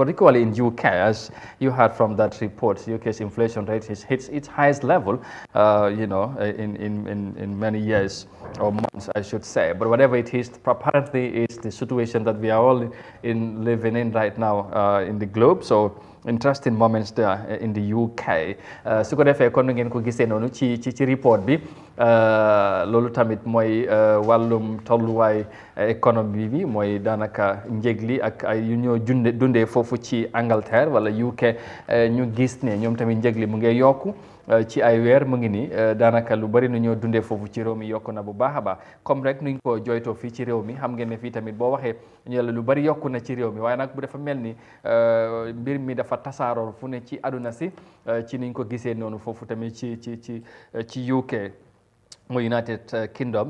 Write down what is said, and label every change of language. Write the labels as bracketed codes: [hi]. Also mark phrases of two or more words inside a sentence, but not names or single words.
[en] But equally in UK, as you heard from that report, UK's inflation rate hits its highest level, in many years or months, I should say. But whatever it is, apparently it's the situation that we are all living in right now in the globe. So interesting moments there in the UK. [wo] Su ko defee kon ngeen ko gisee noonu ci report bi loolu tamit mooy wàllum tolluwaay économie bi mooy daanaka njëg li ak ay yu ñoo dundee foofu ci Angleterre wala UK ñu gis ne ñoom tamit njëg li mu ngi yokku ci ay weer mu ngi ni daanaka lu bari nu ñoo dundee foofu ci réew mi yokku na bu baax a baax comme rek nuñ ko jooytoo fii ci réew mi xam ngeen ne fii tamit boo waxee ñu lu bari yokku na ci réew mi waaye nag bu dafa mel ni mbir mi dafa tasaaroo fu ne ci aduna si ci niñ ko gisee noonu foofu tamit ci UK mu United Kingdom.